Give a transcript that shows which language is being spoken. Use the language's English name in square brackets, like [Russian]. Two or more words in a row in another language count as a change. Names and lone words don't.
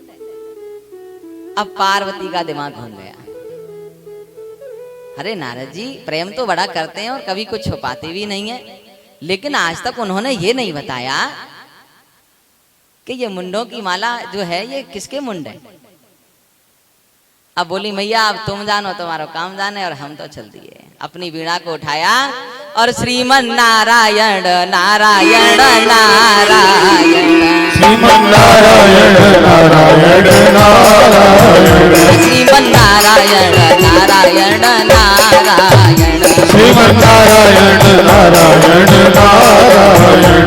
[Hindi] अब पार्वती का दिमाग घूम गया। अरे नारद जी प्रेम तो बड़ा करते हैं और कभी कुछ छुपाते भी नहीं है, लेकिन आज तक उन्होंने ये नहीं बताया कि ये मुंडों की माला जो है ये किसके मुंड है। अब बोली, मैया अब तुम जानो, तुम्हारा काम जाने, और हम तो चल दिए। अपनी वीणा को उठाया और श्रीमन नारायण नारायण नारायण श्रीमन नारायण नारायण नारायण श्रीमन नारायण नारायण नारायण श्रीमन नारायण नारायण नारायण